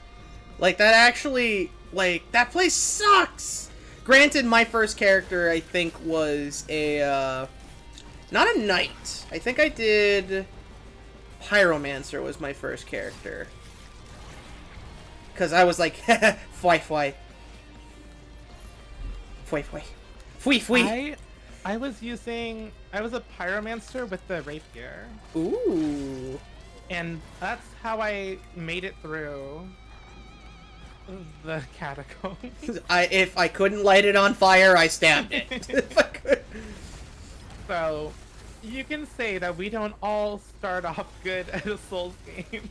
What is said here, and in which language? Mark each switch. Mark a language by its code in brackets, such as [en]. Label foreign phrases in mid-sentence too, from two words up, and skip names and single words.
[en] Like, that actually, like, that place sucks! Granted, my first character, I think, was a, not a knight. I think I did... Pyromancer was my first character. Because I was like, fwy fwy. Fwy fwy. Fwy fwy. I was a pyromancer with the rapier. Ooh. And that's how I made it through the catacombs. If I couldn't light it on fire, I stabbed it. If I could. So, you can say that we don't all start off good at a Souls game.